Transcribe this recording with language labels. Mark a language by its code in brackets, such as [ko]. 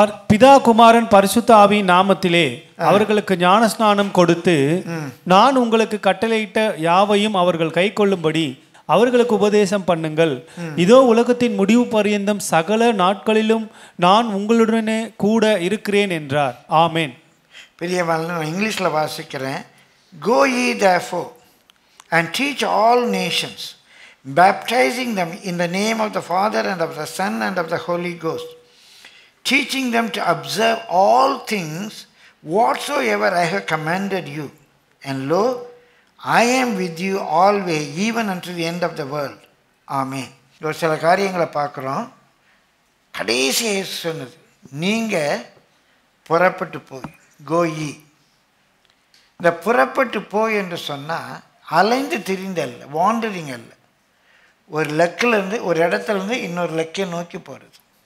[ta] பிதா குமாரன் பரிசுத்த ஆவியின் நாமத்திலே அவர்களுக்கு ஞானஸ்நானம் கொடுத்து நான் உங்களுக்கு கட்டளையிட்ட யாவையும் அவர்கள் கை கொள்ளும்படி அவர்களுக்கு உபதேசம் பண்ணுங்கள். இதோ உலகத்தின் முடிவு பரியந்தம் சகல நாட்களிலும் நான் உங்களுடனே கூட இருக்கிறேன் என்றார். ஆமேன். பிரியமான, நான் இங்கிலீஷில் வாசிக்கிறேன். [en] Go ye therefore and teach all nations, baptizing them in the name of the Father and of the Son and of the Holy Ghost, teaching them to observe all things whatsoever I have commanded you. And lo, I am with you always, even unto the end of the world. [ta] Amen. ஒரு சில காரியங்களை பார்க்குறோம். கடைசி சொன்னது, நீங்கள் புறப்பட்டு போய், கோயி. இந்த புறப்பட்டு போய் என்று சொன்னால் அலைந்து திரிந்தல்ல, வாண்டரிங் அல்ல, ஒரு லெக்கிலேருந்து ஒரு இடத்துலேருந்து இன்னொரு லெக்கை நோக்கி போகிறது.